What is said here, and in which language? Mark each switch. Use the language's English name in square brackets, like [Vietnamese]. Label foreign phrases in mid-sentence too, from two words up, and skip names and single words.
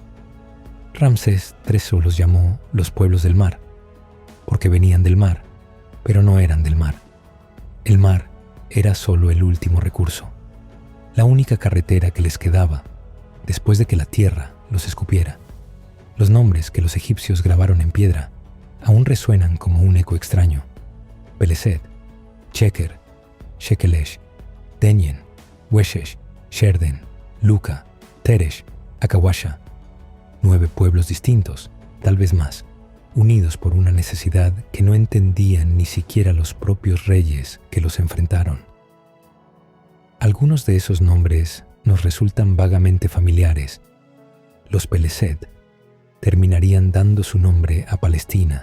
[Spanish] Ramsés III los llamó los pueblos del mar, porque venían del mar, pero no eran del mar. El mar era solo el último recurso, la única carretera que les quedaba después de que la tierra los escupiera. Los nombres que los egipcios grabaron en piedra aún resuenan como un eco extraño. Peleset, Cheker, Shekelesh, Tenyen, Weshesh, Sherden, Luka, Teresh, Akawasha. 9 pueblos distintos, tal vez más, unidos por una necesidad que no entendían ni siquiera los propios reyes que los enfrentaron. Algunos de esos nombres nos resultan vagamente familiares. Los Peleset terminarían dando su nombre a Palestina.